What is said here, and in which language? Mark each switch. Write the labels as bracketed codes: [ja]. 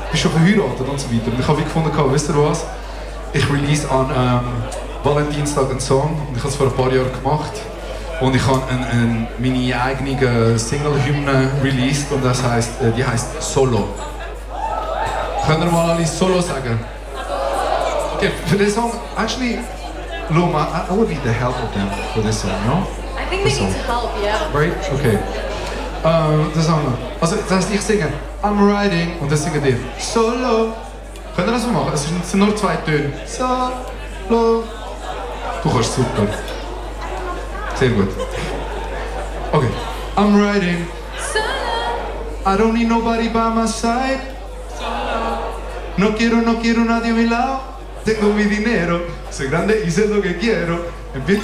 [de] Bist du schon verheiratet und so weiter? Und ich habe gefunden, wisst ihr was? Ich release an Valentinstag einen Song und ich habe es vor ein paar Jahren gemacht. Und ich habe meine eigene Single-Hymne released und das heisst, die heisst Solo. Können wir mal alle Solo sagen? [en] Okay, [de] für den Song, [en] actually, Luma, I would be the help of them for this song, no? I think they need to help, yeah. Right? Okay. [de] Das haben wir. Also, das heißt, ich singe, [en] I'm riding, [de] und das singen wir. Solo. Können wir das mal machen? Es sind nur zwei Töne. Solo. Du kannst super. Sehr gut. Okay. [en] I'm riding. [de] Solo. [en] I don't need nobody by my side. [es] No quiero, no quiero nadie a mi lado. Tengo mi dinero. Soy grande y sé lo que quiero.